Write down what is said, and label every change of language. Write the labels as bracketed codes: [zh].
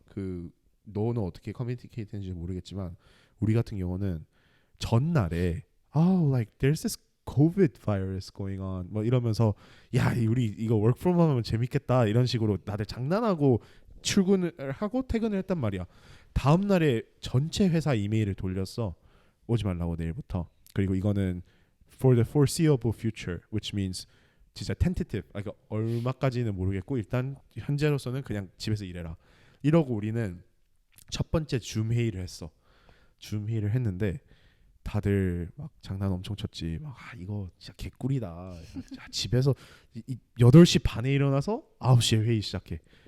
[ko] 그 너는 어떻게 커뮤니케이트 했는지 모르겠지만 우리 같은 경우는 전날에 [en] like there's this COVID virus going on [ko] 뭐 이러면서 야 우리 이거 [en] work from home [ko] 하면 재밌겠다 이런 식으로 다들 장난하고 출근을 하고 퇴근을 했단 말이야. 다음 날에 전체 회사 이메일을 돌렸어. 오지 말라고 내일부터. 그리고 이거는 [en] for the foreseeable future, which means [ko] 진짜 tentative. 그러니까 얼마까지는 모르겠고 일단 현재로서는 그냥 집에서 일해라. 이러고 우리는 첫 번째 줌 회의를 했어. 줌 회의를 했는데 다들 막 장난 엄청 쳤지. 막 이거 진짜 개꿀이다. 집에서 8시 반에 일어나서 9시에 회의 시작해.